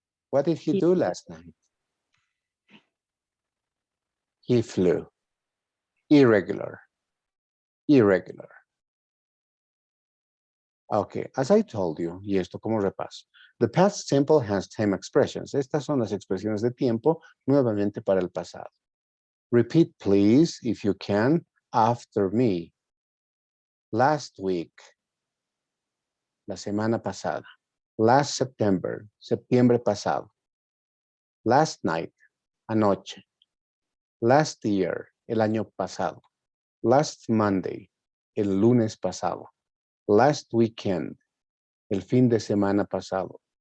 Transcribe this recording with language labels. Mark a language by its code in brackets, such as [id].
[en] What did he do last night? He flew. Irregular. Irregular. Okay, as I told you, [es] y esto como repaso. [en] The past simple has time expressions. [es] Estas son las expresiones de tiempo nuevamente para el pasado. [en] Repeat, please, if you can, after me. Last week, [es] la semana pasada. [en] Last September, [es] septiembre pasado. [en] Last night, [es] anoche. [en] Last year, [es] el año pasado. [en] Last Monday, [es] el lunes pasado. [en] Last weekend, [es] el fin de semana pasado.